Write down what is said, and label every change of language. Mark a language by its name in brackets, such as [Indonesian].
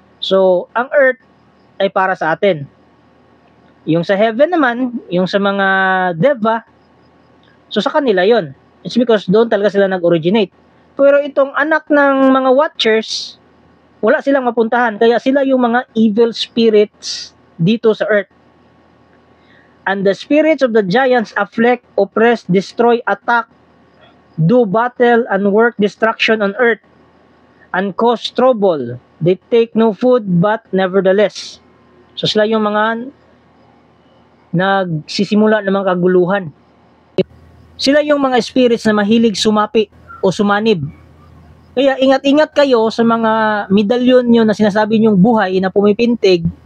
[Filipino] So, ang earth ay para sa atin. Yung sa heaven naman, yung sa mga deva, so sa kanila yon. [English] It's because [Filipino] doon talaga sila nag-originate. Pero itong anak ng mga watchers, wala silang mapuntahan. Kaya sila yung mga evil spirits dito sa earth. [English] And the spirits of the giants afflict, oppress, destroy, attack, do battle, and work destruction on earth, and cause trouble. They take no food, but nevertheless. [Filipino] So sila yung mga nagsisimula ng mga kaguluhan. Sila yung mga spirits na mahilig sumapi o sumanib. Kaya ingat-ingat kayo sa mga medalyon nyo na sinasabi nyong buhay na pumipintig.